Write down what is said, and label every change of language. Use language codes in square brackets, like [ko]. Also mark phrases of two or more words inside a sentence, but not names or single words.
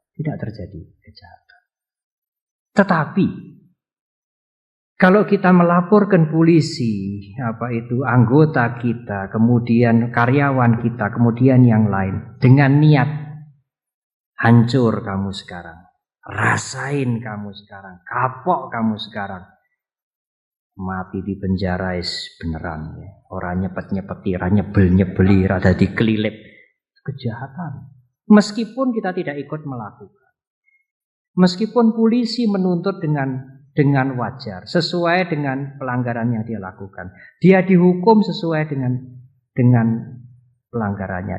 [id] Tidak terjadi kejahatan. Tetapi, kalau kita melaporkan polisi, apa itu anggota kita, kemudian karyawan kita, kemudian yang lain, dengan niat, hancur kamu sekarang. Rasain kamu sekarang, kapok kamu sekarang. Mati di penjara beneran ya. [jv] Orang nyepet-nyepeti, nyebel-nyebeli, rada dikelilip. [id] Kejahatan. Meskipun kita tidak ikut melakukan. Meskipun polisi menuntut dengan wajar, sesuai dengan pelanggaran yang dia lakukan. Dia dihukum sesuai dengan pelanggarannya.